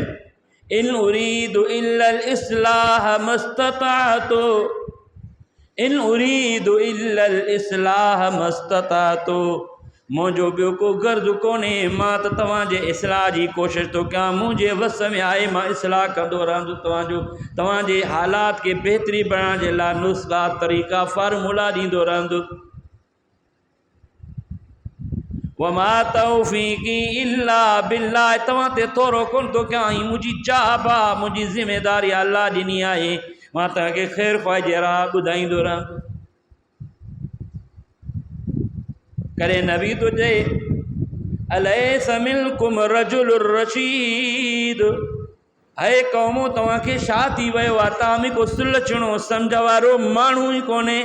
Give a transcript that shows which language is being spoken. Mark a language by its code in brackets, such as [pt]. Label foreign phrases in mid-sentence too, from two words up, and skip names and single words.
[ar] إن أريد إلا الإصلاح ما استطعت, إن أريد إلا الإصلاح ما استطعت, [sd] मुंहिंजो ॿियो को गर्ज़ कोन्हे, मां त तव्हांजे इस्लाह जी कोशिशि थो कयां, मुंहिंजे वस में आहे, मां इस्लाह कंदो रहंदुसि, तव्हांजे हालात खे बहितरी बणाइण जे लाइ नुस्ख़ा तरीक़ा फार्मूला ॾींदो रहंदुसि। [ar] وما توفيقي إلا بالله, [sd] तव्हां ते थोरो कोन थो कयां, ही मुंहिंजी चाहब आहे, मुंहिंजी ज़िमेदारी अल्लाह ॾिनी आहे, मां तव्हांखे ख़ैर ख़्वाह जे राह ॿुधाईंदो रहंदुसि। करे नबी थो चए, [ar] أليس منكم رجل رشيد, [sd] है क़ौमो तव्हांखे छा थी वियो आहे, तव्हां में को सुलझणो सम्झ वारो माण्हू ई कोन्हे।